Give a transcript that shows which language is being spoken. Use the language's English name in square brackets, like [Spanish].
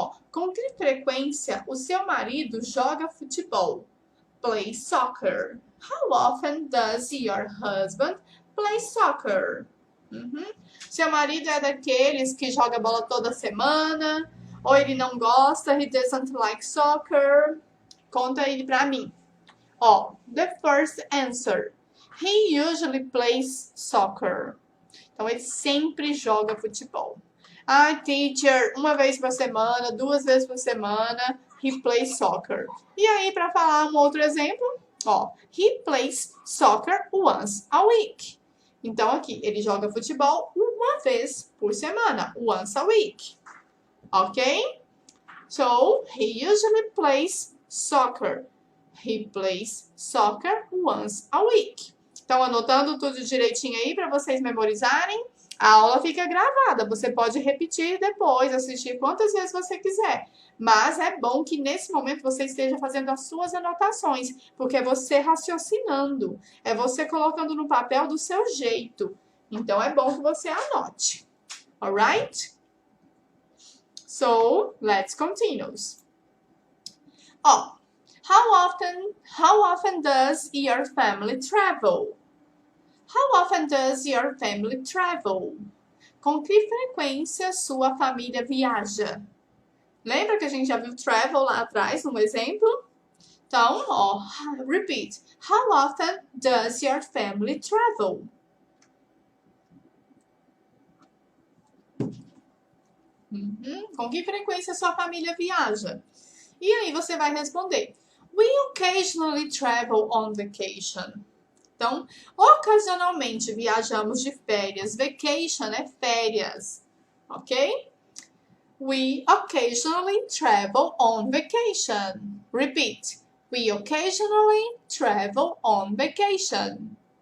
[Portuguese] Com que frequência o seu marido joga futebol? [English] Play soccer. How often does your husband play soccer? [Portuguese] Seu marido é daqueles que joga bola toda semana? Ou ele não gosta? [English] He doesn't like soccer? [Portuguese] Conta aí pra mim. [English] The first answer. He usually plays soccer. [Portuguese] Então, ele sempre joga futebol. Teacher, uma vez por semana, 2 vezes por semana, [English] he plays soccer. [Portuguese] E aí, para falar um outro exemplo, [English] he plays soccer once a week. [Portuguese] Então, aqui, ele joga futebol uma vez por semana, [English] once a week. Ok? So, he usually plays soccer. He plays soccer once a week. [Portuguese] Então, anotando tudo direitinho aí para vocês memorizarem. A aula fica gravada, você pode repetir depois, assistir quantas vezes você quiser. Mas é bom que nesse momento você esteja fazendo as suas anotações, porque é você raciocinando, é você colocando no papel do seu jeito. Então é bom que você anote. [English] Alright? So, let's continue. How often does your family travel? How often does your family travel? [Portuguese] Com que frequência sua família viaja? Lembra que a gente já viu travel lá atrás, no exemplo? Então, repeat. [English] How often does your family travel? [Portuguese] Com que frequência sua família viaja? E aí você vai responder. [English] We occasionally travel on vacation. [Portuguese] Então, ocasionalmente viajamos de férias. Vacation é férias, ok? [English] We occasionally travel on vacation. Repeat. We occasionally travel on vacation.